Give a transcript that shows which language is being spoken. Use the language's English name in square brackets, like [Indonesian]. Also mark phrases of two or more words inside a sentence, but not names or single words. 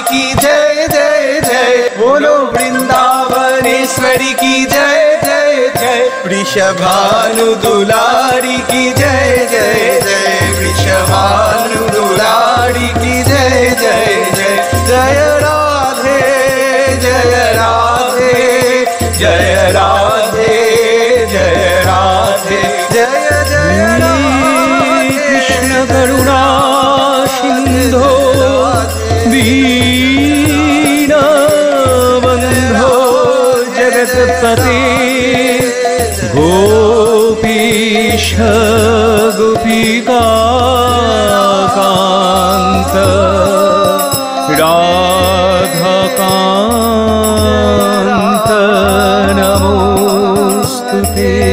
[Hindi] की जय जय जय बोलो वृंदावनेश्वरी की जय जय जय वृषभानु दुलारी की जय जय जय वृषभानु दुलारी की जय जय जय जय राधे जय राधे जय राधे जय राधे जय जय राधे [Sanskrit] कृष्ण करुणा सिंधो दीनबन्धो जगत्पते गोपीश गोपिकान्त राधाकान्त नमोस्तुते